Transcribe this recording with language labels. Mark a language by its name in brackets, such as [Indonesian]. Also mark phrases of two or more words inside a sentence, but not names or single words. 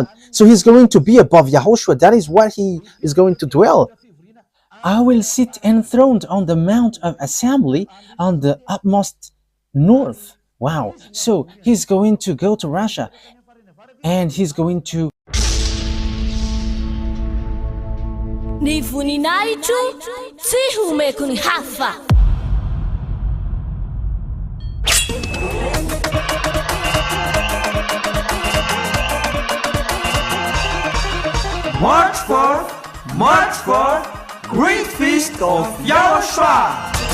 [English] So he's going to be above Yahushua. That is what he is going to dwell. I will sit enthroned on the mount of assembly on the utmost north. Wow. So he's going to go to Russia, and he's going to [Malagasy] Ni voninahitro tsy homeko ny hafa. [English] March 4th, Great Feast of YAHOSHUAH.